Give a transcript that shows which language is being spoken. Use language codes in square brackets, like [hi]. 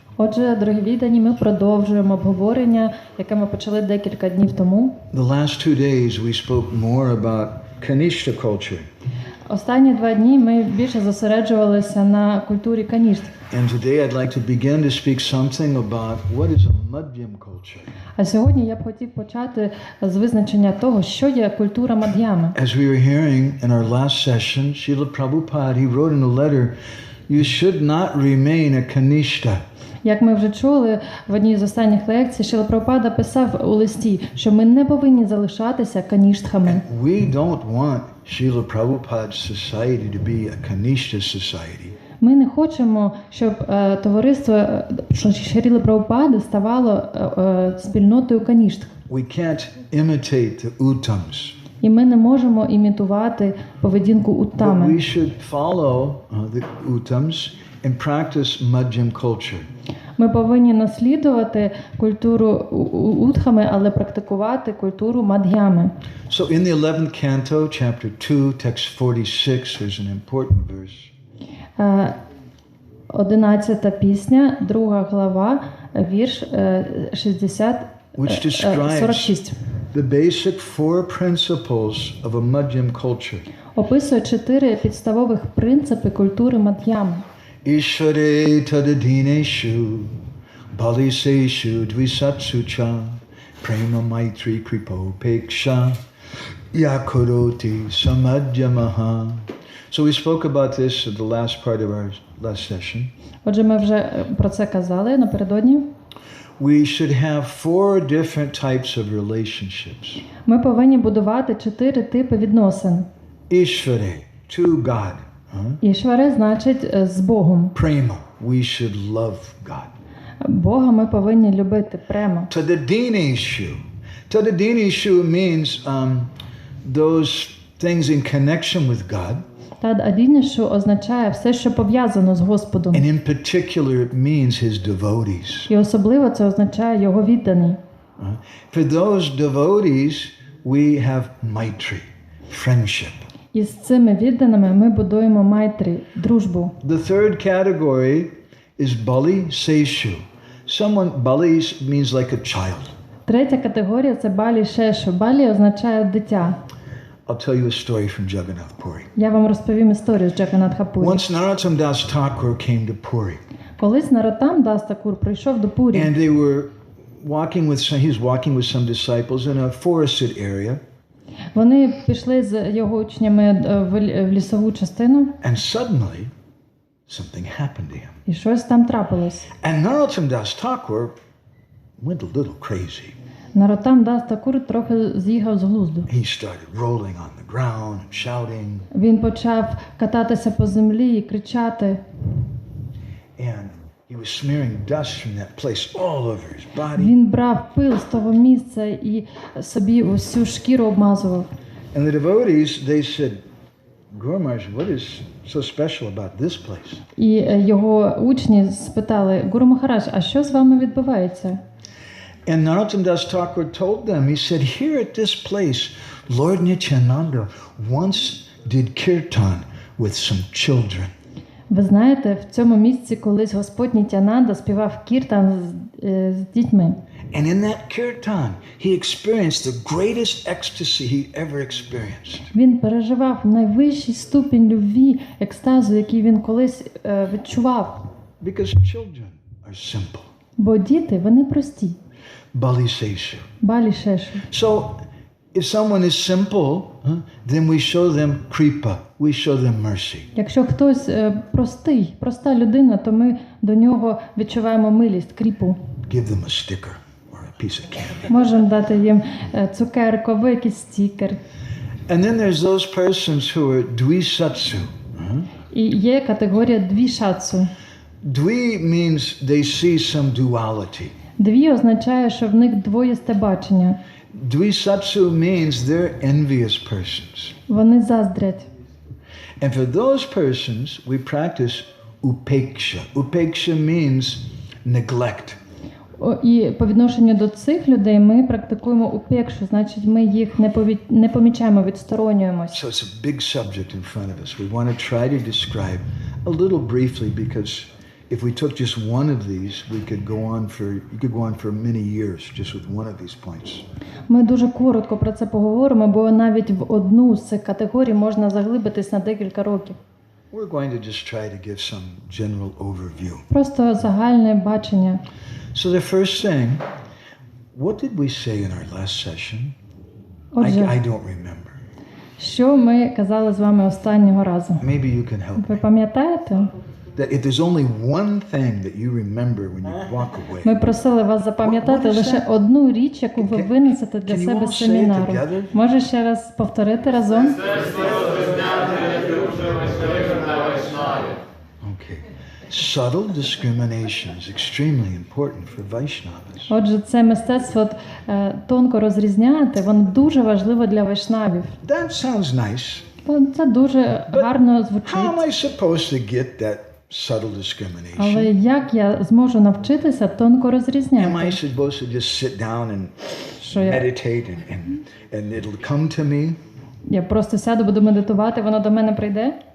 [uk] Отже, дорогі віддані, ми продовжуємо обговорення, яке ми почали декілька днів тому. [en] The last 2 days we spoke more about Kanishta culture. [uk] Останні 2 дні ми більше зосереджувалися на культурі канішт. [en] And today I'd like to begin to speak something about what is a Madhyam culture. [uk] А сьогодні я б хотів почати з визначення того, що є культура Мад'ями. [en] As we were hearing in our last session, Srila Prabhupada, he wrote in a letter, you should not remain a Kanishta. [uk] Як ми вже чули в одній з останніх лекцій, Шріла Прабхупада писав у листі, що ми не повинні залишатися каніштхами. [en] We don't want Srila Prabhupada's society to be a Kanishta society. [uk] Ми не хочемо, щоб товариство Шріли Прабхупади ставало спільнотою каніштх. [en] We can't imitate the Uttams. [uk] І ми не можемо імітувати поведінку уттами. [en] But we should follow the Uttams and practice Madhyam culture. [uk] Ми повинні наслідувати культуру утхами, але практикувати культуру мад'ями. [en] So in the 11th canto, chapter 2, text 46, there's an important verse. [uk] 11-та пісня, 2 глава, вірш 46. [en] the basic four principles of a Madhyam culture. [uk] Описує 4 підставових принципи культури Мад'ями. [sa] Ishvare tadadineshu, baliseshu dvisatsu cha, prema maitri kripopeksha, yakuroti samadhyamaha. [en] So we spoke about this at the last part of our last session. [uk] Отже, ми вже про це казали напередодні. [en] We should have 4 different types of relationships. [uk] Ми повинні будувати 4 типи відносин. [en] Ishvare, to God. [uk] Ішваре значить з Богом. [en] Prema, we should love God. [uk] Бога ми повинні любити прямо. [sa] Tadadineshu. [en] Tadadineshu means those things in connection with God. [uk] Тад адінішу означає все, що пов'язано з Господом. [en] And in particular it means his devotees. [uk] І особливо це означає його віддані. [en] For those devotees we have maitri, friendship. [uk] І з цими відданими ми будуємо майтрі, дружбу. [en] The third category is bali seshu. Bali means like a child. [uk] Третя категорія – це балі шешу. Балі означає дитя. [en] I'll tell you a story from Jagannath Puri. [uk] Я вам розповім історію з Джаганатха Пурі. [en] Once Narottam Das Thakur came to Puri. [uk] Колись Нароттам Дас Такур прийшов до Пурі. [en] And he was walking with some disciples in a forested area. [uk] Вони пішли з його учнями в лісову частину. [en] And suddenly something happened to him. [uk] І щось там трапилось. [en] And Narottam Das Thakur went a little crazy. [uk] Нароттам Дас Такур трохи з'їхав з глузду. [en] He started rolling on the ground, shouting. [uk] Він почав кататися по землі і кричати. [en] And he was smearing dust from that place all over his body. [uk] Він брав пил з того місця і собі усю шкіру обмазував. [en] And the devotees, they said, Guru Maharaj, what is so special about this place? [uk] І його учні спитали: Гуру Махарадж, а що з вами відбувається? [en] And Narottam Das Thakur told them, he said, here at this place, Lord Nityananda once did kirtan with some children. [uk] Ви знаєте, в цьому місці колись Господь Нітянанда співав кіртан з дітьми. [en] And in that kirtan, he experienced the greatest ecstasy he ever experienced. [uk] Він переживав найвищий ступінь любві, екстазу, який він колись відчував. [en] Because children are simple. [uk] Бо діти, вони прості. [sa] Bali Seshu. Балі шешу. [en] So, if someone is simple, then we show them kripa, we show them mercy. [uk] Якщо хтось простий, проста людина, то ми до нього відчуваємо милість, кріпу. [en] Give them a sticker or a piece of candy. [uk] Можемо дати їм цукерку або якийсь стікер. [en] And then there's those persons who are dvisatsu. [uk] І є категорія двішатсу. [en] Dvi means they see some duality. [uk] Дві означає, що в них двоїсте бачення. [en] Dvisatsu means they're envious persons. [uk] Вони заздрять. [en] And for those persons, we practice upeksha. Upeksha means neglect. [uk] І по відношенню до цих людей ми практикуємо упекшу, значить ми їх не помічаємо, відсторонюємось. [en] So it's a big subject in front of us. We want to try to describe a little briefly because if we took just one of these, you could go on for many years just with one of these points. [uk] Ми дуже коротко про це поговоримо, бо навіть в одну з цих категорій можна заглибитись на декілька років. [en] We're going to just try to give some general overview. [uk] Просто загальне бачення. [en] So the first thing, what did we say in our last session? [uk] Отже, [en] I don't remember. [uk] що ми казали з вами останнього разу? [en] Maybe you can help [uk] Ви [en] me. [uk] пам'ятаєте? [en] That if there's only one thing that you remember when you walk away. [uk] Ми просили вас запам'ятати лише одну річ, яку ви винесете для себе з семінару. Може ще раз повторити разом? [en] Okay. Subtle discrimination is extremely important for Vaishnavas. [uk] Отже, це мистецтво тонко розрізняти, воно дуже важливо для вайшнавів. [en] That sounds nice. [uk] Це дуже гарно звучить. [en] How am I supposed to get that subtle [uk] Але [en] discrimination? [uk] як я зможу навчитися тонко [en] Am I [uk] розрізняти? [en] supposed to just sit down and [uk] Що я, [en] meditate and it'll come to me? [uk] я просто сяду, буду медитувати, воно до мене прийде?